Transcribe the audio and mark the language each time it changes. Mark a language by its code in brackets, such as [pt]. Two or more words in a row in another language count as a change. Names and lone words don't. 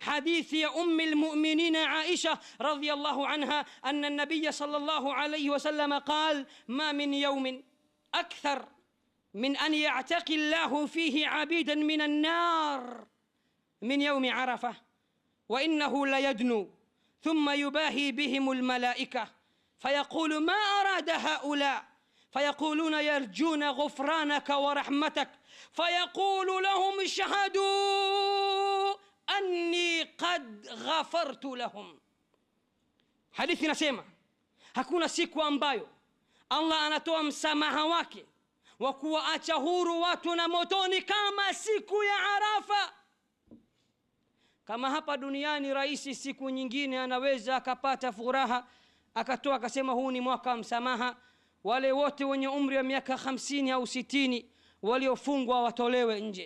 [ar] حديث أم المؤمنين عائشة رضي الله عنها أن النبي صلى الله عليه وسلم قال: ما من يوم أكثر من أن يعتقي الله فيه عبيدا من النار من يوم عرفة، وإنه ليدنو ثم يباهي بهم الملائكة فيقول: ما أراد هؤلاء؟ فيقولون: يرجون غفرانك ورحمتك. فيقول لهم: اشهدوا أني قد غفرت لهم. [sw] Hadithi nasema hakuna siku ambayo Allah anatoa msamaha wake wa kuwaacha huru watu na motoni kama siku ya Arafa. Kama hapa duniani rais siku nyingine anaweza akapata furaha akatoa akasema huu ni mwaka wa msamaha, wale wote wenye umri wa miaka 50 au 60 waliofungwa watolewe nje.